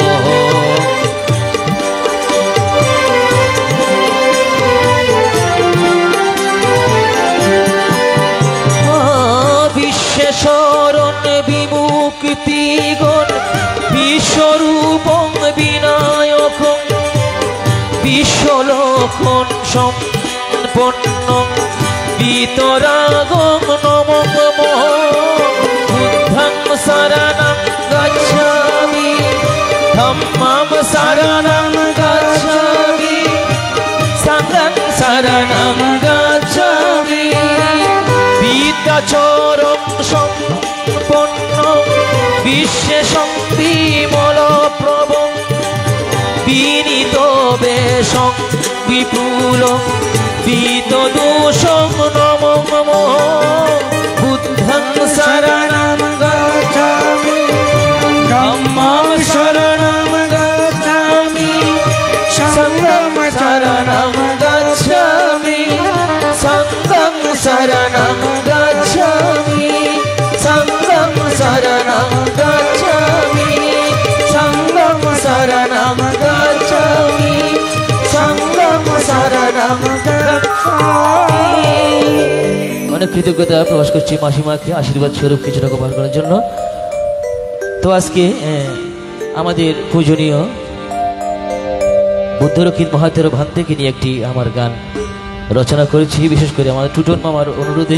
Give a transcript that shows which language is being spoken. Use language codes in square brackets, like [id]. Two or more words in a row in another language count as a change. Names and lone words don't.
[pi] বিশ্বেশ্বরণ বিমুক্তিগণ বিশ্বরূপং বিনায়কং বিশ্বলক্ষণ সম্পন্নং বিতরাগং নমঃ বুদ্ধং শরণং গচ্ছামি ধম্মং শরণং গচ্ছামি সংঘং শরণং গচ্ছামি বিদ্যাচরং সম্পন্নং বিশ্বেশং বিমলপ্রভং বিনীত বেশং বিপুলং বিতদোষং নমঃ বুদ্ধং শরণং গচ্ছামি ধম্মং শরণং গচ্ছামি সংঘং শরণং গচ্ছামি সংঘং শরণং গচ্ছামি সংঘং শরণং গচ্ছামি সংঘং শরণং গচ্ছামি সংঘং শরণং গচ্ছামি। [bn] অনেক কৃতজ্ঞতা প্রকাশ করছি মাসিমাকে আশীর্বাদ স্বরূপ কিছু টাকা পার করার জন্য। তো আজকে আমাদের পূজনীয় বুদ্ধরক্ষিত মহাতের ভান থেকে নিয়ে একটি আমার গান রচনা করেছি, বিশেষ করে আমাদের টুটন মামার অনুরোধে।